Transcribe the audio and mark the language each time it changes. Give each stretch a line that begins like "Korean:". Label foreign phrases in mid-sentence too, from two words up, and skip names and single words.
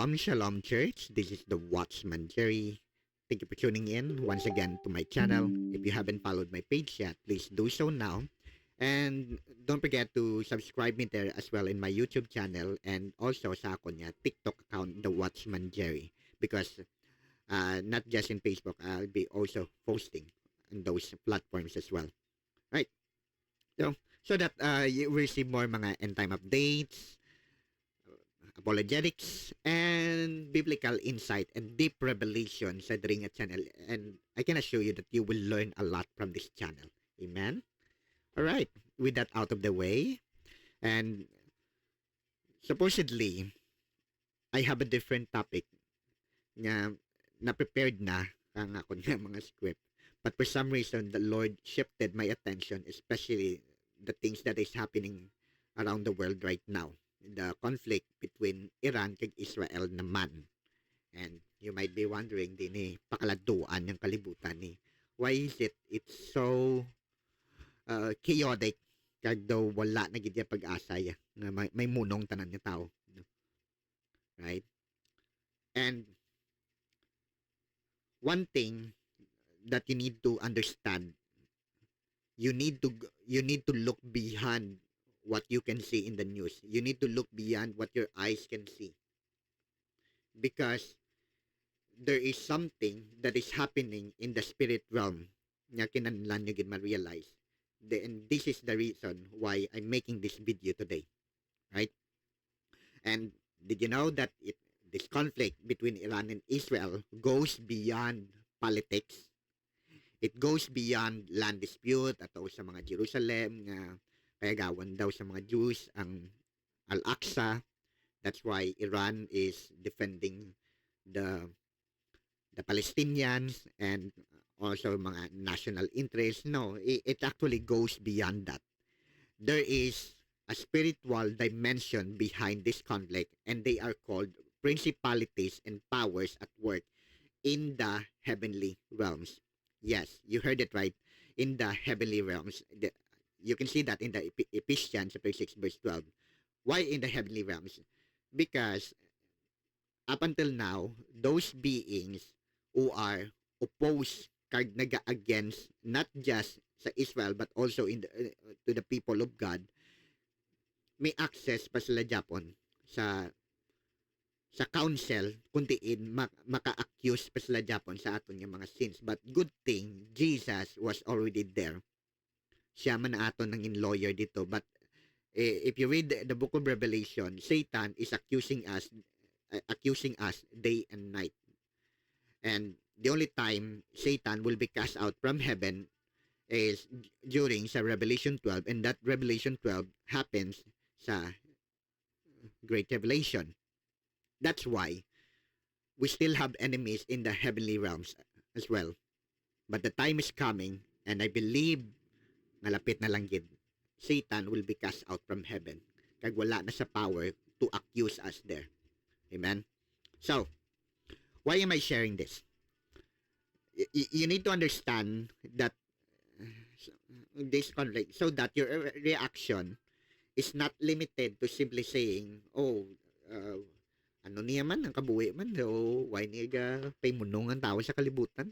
English: Shalom, Shalom Church. This is the Watchman Jerry. Thank you for tuning in once again to my channel. If you haven't followed my page yet, please do so now. And don't forget to subscribe me there as well in my YouTube channel and also
Hiligaynon: sa ako niya
English: TikTok account, the Watchman Jerry. Because not just in Facebook, I'll be also posting on those platforms as well. Right? So that you receive more mga end time updates, apologetics, and biblical insight and deep revelation sa Dringa channel. And I can assure you that you will learn a lot from this channel. Amen? Alright, with that out of the way, and supposedly, I have a different topic
Hiligaynon: na prepared na ang ako niya mga script.
English: But for some reason, the Lord shifted my attention, especially the things that is happening around the world right now. The conflict between Iran and Israel naman. And you might be wondering
Hiligaynon: din pakaladuan ng kalibutan
English: why is it's so chaotic
Hiligaynon: kag daw wala na gid pag-asa nga may munong tanan nga tao.
English: Right? And one thing that you need to understand, you need to look beyond what you can see in the news. You need to look beyond what your eyes can see. Because there is something that is happening in the spirit realm
Hiligaynon: nga kinahanglan nyo gid ma-realize.
English: And this is the reason why I'm making this video today. Right? And did you know that this conflict between Iran and Israel goes beyond politics? It goes beyond land dispute
Hiligaynon: ato sa mga Jerusalem nga kayagawan daw sa mga Jews ang Al-Aqsa.
English: That's why Iran is defending the Palestinians and also mga national interests. No, it actually goes beyond that. There is a spiritual dimension behind this conflict, and they are called principalities and powers at work in the heavenly realms. Yes, you heard it right. In the heavenly realms. You can see that in the Ephesians chapter 6 verse 12. Why in the heavenly realms? Because up until now, those beings who are opposed
Hiligaynon: kag naga-against
English: not just sa Israel but also to the people of God,
Hiligaynon: may access pa sila Japon sa council kuntiin maka-accuse pa sila Japon sa aton nga mga sins.
English: But good thing Jesus was already there.
Hiligaynon: Siya man na aton nangin lawyer dito.
English: But if you read the book of Revelation, Satan is accusing us day and night. And the only time Satan will be cast out from heaven is during sa Revelation 12, and that Revelation 12 happens sa Great Revelation. That's why we still have enemies in the heavenly realms as well. But the time is coming, and I believe
Hiligaynon: malapit na lang gid,
English: Satan will be cast out from heaven.
Hiligaynon: Kag wala na sa
English: power to accuse us there. Amen? So, why am I sharing this? You need to understand that this conflict so that your reaction is not limited to simply saying,
Hiligaynon: ano niya man, ang kabuhi man, why niya paymunong ang tao sa kalibutan?